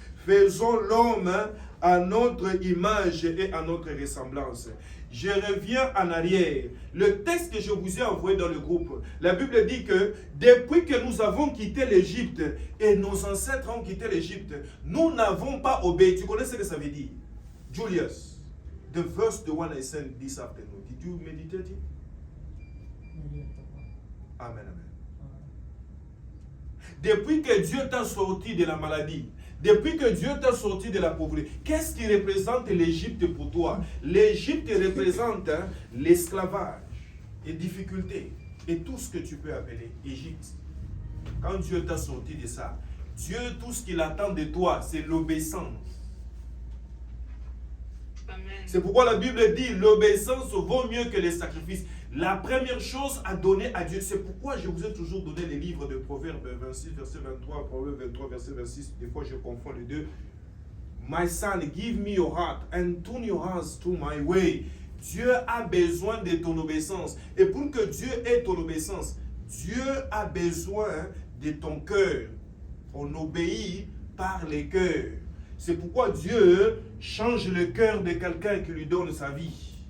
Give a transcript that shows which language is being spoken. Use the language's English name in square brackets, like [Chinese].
[French] Faisons l'homme à notre image et à notre ressemblance. Je reviens en arrière. Le texte que je vous ai envoyé dans le groupe, la Bible dit que depuis que nous avons quitté l'Égypte et nos ancêtres ont quitté l'Égypte, nous n'avons pas obéi. Tu connais ce que ça veut dire? [English] Julius, the verse, the one I sent this afternoon. Did you meditate it? Amen, amen. [French] Depuis que Dieu t'a sorti de la maladie, depuis que Dieu t'a sorti de la pauvreté, qu'est-ce qui représente l'Égypte pour toi? L'Égypte représente l'esclavage, les difficultés et tout ce que tu peux appeler Égypte. Quand Dieu t'a sorti de ça, Dieu, tout ce qu'il attend de toi, c'est l'obéissance. C'est pourquoi la Bible dit l'obéissance vaut mieux que les sacrifices. La première chose à donner à Dieu, c'est pourquoi je vous ai toujours donné les livres de Proverbes 26, verset 23, Proverbes 23, verset 26. Des fois, je confonds les deux. [English] My son, give me your heart and turn your hands to my way. [French] Dieu a besoin de ton obéissance. Et pour que Dieu ait ton obéissance, Dieu a besoin de ton cœur. On obéit par les cœurs. C'est pourquoi Dieu change le cœur de quelqu'un qui lui donne sa vie.